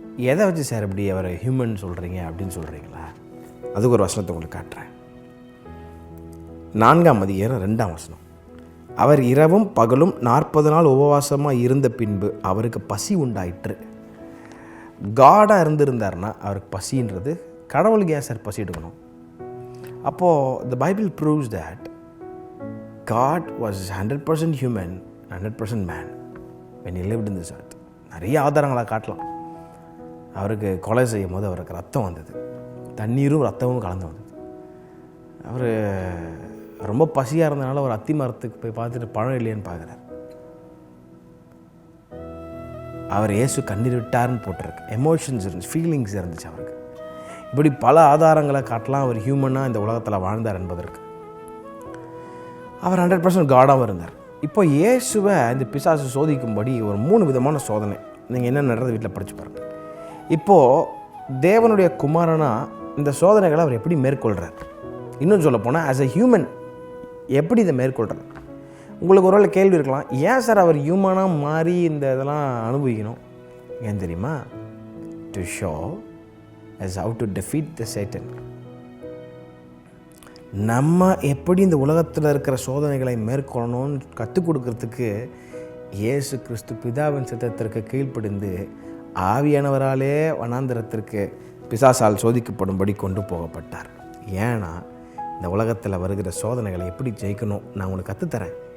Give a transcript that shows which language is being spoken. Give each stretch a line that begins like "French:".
Tamil: எதை வச்சு சார் இப்படி அவரை ஹியூமன் சொல்கிறீங்க அப்படின்னு சொல்கிறீங்களா? அதுக்கு ஒரு வசனத்தை உங்களுக்கு காட்டுறேன். 4ஆம் அதிகாரம் 2ஆம் வசனம். அவர் இரவும் பகலும் 40 நாள் உபவாசமாக இருந்த பின்பு அவருக்கு பசி உண்டாயிற்று. காடாக இருந்திருந்தார்னா அவருக்கு பசின்றது, கடவுளுக்கு ஏன் சார் பசி எடுக்கணும்? அப்போது
English: the Bible proves that God was 100% human, 100% man when he lived in this earth.
Tamil: நிறைய ஆதாரங்களாக காட்டலாம். அவருக்கு கொலை செய்யும் போது அவருக்கு ரத்தம் வந்தது, தண்ணீரும் ரத்தமும் கலந்து வந்தது. அவர் ரொம்ப பசியாக இருந்தனால ஒரு அத்தி மரத்துக்கு போய் பார்த்துட்டு பழம் இல்லையான்னு பார்க்குறாரு. அவர் இயேசு கண்ணீர் விட்டார்னு போட்டிருக்கு. எமோஷன்ஸ் இருந்துச்சு, ஃபீலிங்ஸ் இருந்துச்சு அவருக்கு. இப்படி பல ஆதாரங்களை காட்டலாம் அவர் ஹியூமனாக இந்த உலகத்தில் வாழ்ந்தார் என்பதற்கு. அவர் 100% காடாகவும் இருந்தார். இப்போ இயேசுவை இந்த பிசாசு சோதிக்கும்படி ஒரு 3 விதமான சோதனை. நீங்கள் என்ன நடந்தது வீட்டில் படித்து பாருங்கள். இப்போது தேவனுடைய குமாரனா இந்த சோதனைகளை அவர் எப்படி மேற்கொள்கிறார்? இன்னும் சொல்ல போனால் ஆஸ் எ ஹியூமன் எப்படி இதை மேற்கொள்கிறார்? உங்களுக்கு ஒரு வேளை கேள்வி இருக்கலாம், ஏன் சார் அவர் ஹியூமனாக மாறி இந்த இதெல்லாம் அனுபவிக்கணும்? ஏன் தெரியுமா?
English: To show as how to defeat the Satan.
Tamil: நம்ம எப்படி இந்த உலகத்தில் இருக்கிற சோதனைகளை மேற்கொள்ளணும்னு கற்றுக் கொடுக்கறதுக்கு இயேசு கிறிஸ்து பிதாவின் சித்தத்திற்கு கீழ்ப்படிந்து ஆவியானவராலே வனாந்திரத்திற்கு பிசாசால் சோதிக்கப்படும்படி கொண்டு போகப்பட்டார். ஏன்னா இந்த உலகத்தில் வருகிற சோதனைகளை எப்படி ஜெயிக்கணும் நான் உங்களுக்கு கற்றுத்தரேன்.